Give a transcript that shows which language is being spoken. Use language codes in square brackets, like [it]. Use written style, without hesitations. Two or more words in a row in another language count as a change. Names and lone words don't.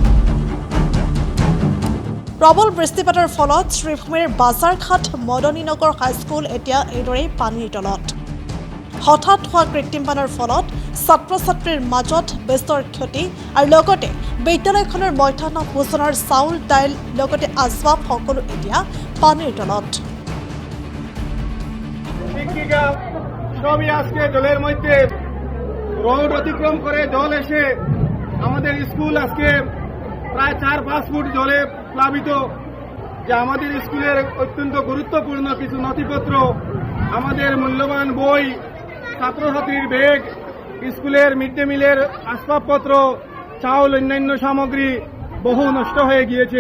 [as] প্ৰবল বৃষ্টিপাতৰ ফলত শ্ৰীভূমিৰ বাজাৰঘাট মদনীনগৰ হাইস্কুল এতিয়া এইদৰে পানীৰ তলত। হঠাৎ হোৱা কৃত্ৰিম বানৰ ফলত ছাত্ৰ-ছাত্ৰীৰ মাজত বিস্তৰ ক্ষতি আৰু লগতে বিদ্যালয়খনৰ মধ্যাহ্ন ভোজনৰ চাউল দাইল লগতে আচবাব সকলো এতিয়া পানীর তলত। [bn] শিক্ষিকা সবই আজকে জলের মধ্যে রোড অতিক্রম করে জল এসে আমাদের স্কুল আজকে প্রায় 4-5 ফুট জলে প্লাবিত। যা আমাদের স্কুলের অত্যন্ত গুরুত্বপূর্ণ কিছু নথিপত্র, আমাদের মূল্যবান বই, ছাত্রছাত্রীর ব্যাগ, স্কুলের মিড ডে মিলের আসবাবপত্র, চাউল, অন্যান্য সামগ্রী বহু নষ্ট হয়ে গিয়েছে।